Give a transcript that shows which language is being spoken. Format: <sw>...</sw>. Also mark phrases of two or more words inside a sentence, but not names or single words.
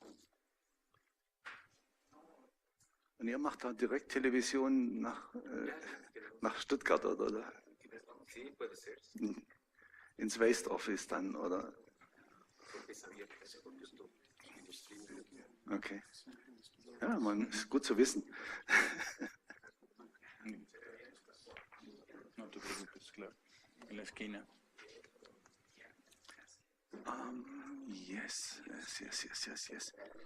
<de>Und ihr macht da direkt Television nach Stuttgart, oder? Ins</de> <en>Waste Office</en> <de>dann, oder? Okay. Ja, man, ist gut zu wissen.</de> <es>No te preocupes, claro. En la esquina. Yes.</es>